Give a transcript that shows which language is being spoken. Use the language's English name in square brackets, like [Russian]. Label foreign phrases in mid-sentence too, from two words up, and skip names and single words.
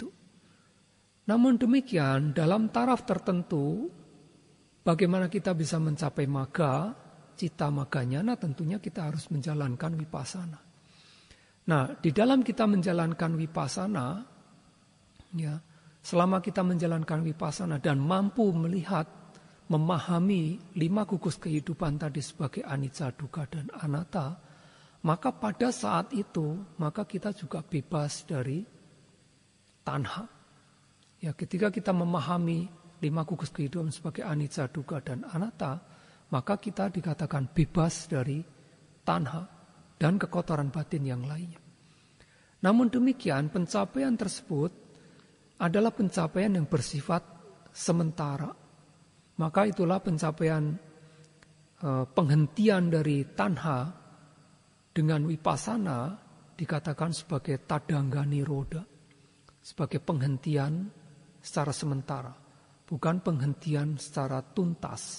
[Indonesian] Namun demikian dalam taraf tertentu bagaimana kita bisa mencapai magga, cita magganya, nah tentunya kita harus menjalankan vipassana. Nah, di dalam kita menjalankan vipassana, ya, selama kita menjalankan vipassana dan mampu melihat, memahami 5 gugus kehidupan tadi sebagai anicca, dukkha, dan anatta, maka pada saat itu, maka kita juga bebas dari tanha. Ya, ketika kita memahami 5 gugus kehidupan sebagai anicca, dukkha, dan anatta, maka kita dikatakan bebas dari tanha dan kekotoran batin yang lainnya. Namun demikian pencapaian tersebut adalah pencapaian yang bersifat sementara. Maka itulah pencapaian penghentian dari tanha dengan vipassana dikatakan sebagai [Pali] tadangga nirodha, [Indonesian] sebagai penghentian secara sementara, bukan penghentian secara tuntas.